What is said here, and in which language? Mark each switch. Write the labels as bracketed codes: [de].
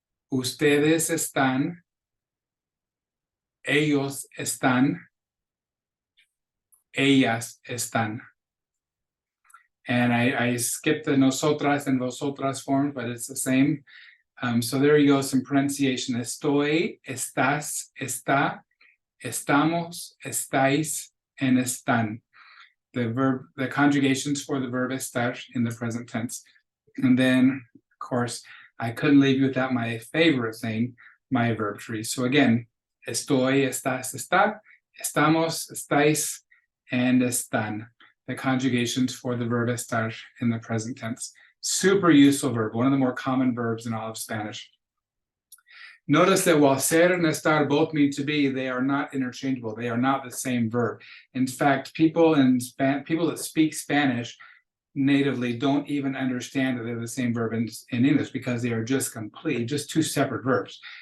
[es] Ustedes están. Ellos están. Ellas están. [en] And I skipped the nosotras and vosotras form, but it's the same. So there you go, some pronunciation. [es] Estoy, estás, está, estamos, estáis, and están. [en] The conjugations for the verb estar in the present tense. And then, of course, I couldn't leave you without my favorite thing, my verb tree. So again, [es] estoy, estás, está, estamos, estáis, and están. [en] The conjugations for the verb estar in the present tense. Super useful verb, one of the more common verbs in all of Spanish. Notice that while ser and estar both mean to be, they are not interchangeable. They are not the same verb. In fact, people that speak Spanish natively don't even understand that they're the same verb in English because they are just two separate verbs.